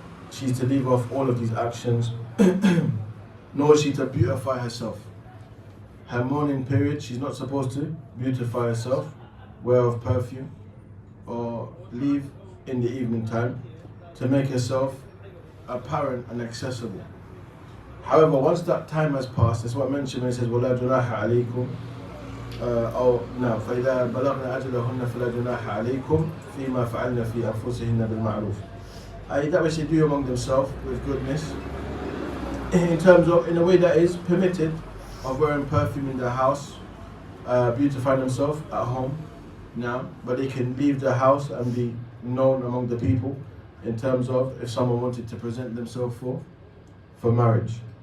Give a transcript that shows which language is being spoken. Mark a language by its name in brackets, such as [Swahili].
[English] She's to leave off all of these actions, nor is she to beautify herself. Her mourning period, she's not supposed to beautify herself, wear of perfume, or leave in the evening time to make herself apparent and accessible. However, once that time has passed, that's what I mentioned when it says [Arabic] وَلَا جُنَاحَ عَلَيْكُمْ فَإِذَا بَلَغْنَ أَجَلَهُنَّ فَلَا جُنَاحَ عَلَيْكُمْ فِيمَا فَعَلْنَ فِي أَنفُسِهِنَّ بِالْمَعْرُوفِ. [English] That which they do among themselves with goodness, in terms of, in a way that is permitted, of wearing perfume in their house, beautifying themselves at home now, but they can leave their house and be known among the people in terms of if someone wanted to present themselves for marriage.